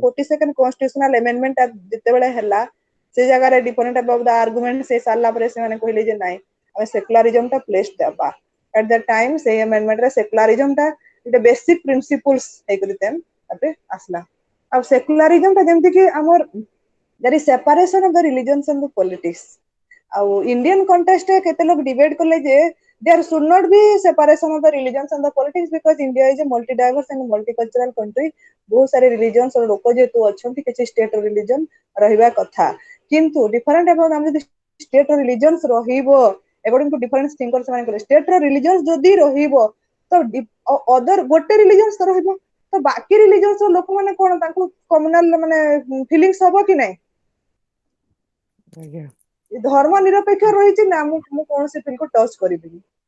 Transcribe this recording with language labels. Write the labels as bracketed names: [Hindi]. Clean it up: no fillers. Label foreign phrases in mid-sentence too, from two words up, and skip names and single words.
[Odia] 42nd [English] constitutional amendment [Odia] ଯେତେବେଳେ ହେଲା ସେ ଜାଗାରେ [English] different type of argument [Odia] ସେ ସାରିଲା ପରେ ସେମାନେ କହିଲେ ଯେ ନାଇଁ ଆମେ ସେକୁଲାରିଜମ ଟା ପ୍ଲେସ ଦେବା [English] at the time [Odia] ସେଇ ଆମେଣ୍ଡମେଣ୍ଟ ରେ ସେକୁଲାରିଜମ ଟା ଗୋଟେ [English] basic principles [Odia] ହେଇକରି ତାପରେ ଆସିଲା ଆଉ ସେକୁଲାରିଜମ ଟା ଯେମିତି କି ଆମର [English] there is separation of the religions and the politics [Odia] ଆଉ [English] Indian context [Odia] ରେ କେତେ ଲୋକ ଡିବେଟ କଲେ ଯେ [English] there should not be separation of the religions and the politics because India is a multi-diverse and multicultural country [Odia] ବହୁତ ସାरे ରିଲିଜିଅନ ଲୋକ ଯେହେତୁ ଅଛନ୍ତି କିଛି [English] state religion [Odia] ରହିବା କଥା କିନ୍ତୁ ଡିଫରେଣ୍ଟ ଆମେ ଯଦି [English] state religion [Odia] ରହିବ [English] according to different thinkers [Odia] ସେମାନେ କହିଲେ ଷ୍ଟେଟ ର ରିଲିଜିଅନ ଯଦି ରହିବ ତ ଅଦର ଗୋଟେ ରିଲିଜିଅନ ତ ରହିବ ତ ବାକି ରିଲିଜିଅନ ଲୋକମାନେ କଣ ତାଙ୍କୁ କମ୍ୟୁନାଲ ମାନେ ଫିଲିଙ୍ଗସ ହବ କି ନାଇଁ ଆଜ୍ଞା ଧର୍ମ ନିରପେକ୍ଷ ରହିଛି ନା ମୁଁ କୌଣସି ଫିଲକୁ ଟଚ କରିବିନି